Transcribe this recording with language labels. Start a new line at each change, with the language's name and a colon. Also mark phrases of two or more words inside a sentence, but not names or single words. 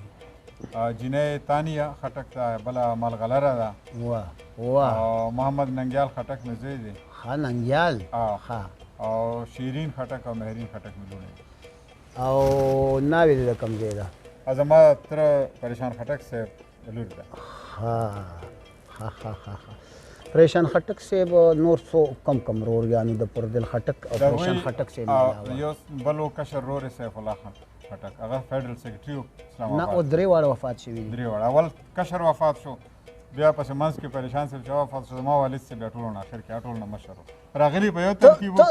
Pashto: جینۍ تانیه خټک ده بله ملغلره ده او محمد ننګیال خټک مې زوی دی ښه ننګیال او شیرین خټک او مهرین خټک مې لوڼې دي او ناوې دې د کوم ځای ده؟ زما تره پریشان خټک صاحب لور ده. ها ها ها ها پریشان خټک صاحب نور څو کم روریانو د پردل خټک او پریشان خټک صاحب یو بل و کشر رور سیف الله خان خټک هغه
English: federal secretary
Pashto: و اسلام نه آباد. او درې واړه وفات شوي دي. درې واړه اول کشر وفات شو بیا پس منځ کې پریشان صاحب چې وفات شو زما والد صاحب بیا ټولو نه اخر کې ټولو نه مشر و راغلي په یو ترتیب و.